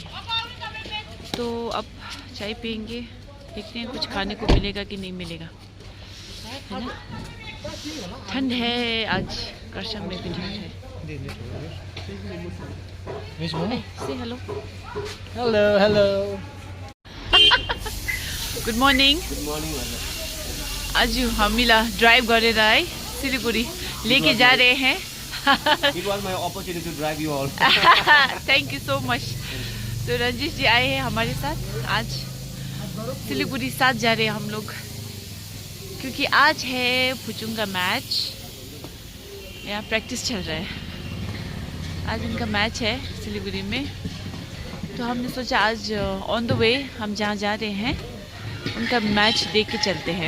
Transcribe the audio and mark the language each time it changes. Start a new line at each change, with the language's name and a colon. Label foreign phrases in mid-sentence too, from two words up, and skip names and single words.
Hindi: तो अब चाय पियेंगे, देखते हैं कुछ खाने को मिलेगा कि नहीं मिलेगा, है ना। ठंड है आज, करसंग में भी ठंड है।
English: Say hello. हेलो Good morning. Good morning
Nepali: आज हामीलाई ड्राइभ गरेर है सिलीगुड़ी
Hindi: लेके जा रहे हैं।
English: It was my opportunity to drive you all. Thank you so much.
Hindi: तो रंजीश जी आए हैं हमारे साथ आज, सिलीगुड़ी साथ जा रहे हैं हम लोग क्योंकि आज है फुचुंग का मैच। यहाँ प्रैक्टिस चल रहा है, आज इनका मैच है सिलीगुड़ी में। तो हमने सोचा आज
English: on the way
Hindi: हम जहाँ जा रहे हैं उनका मैच देख के चलते हैं।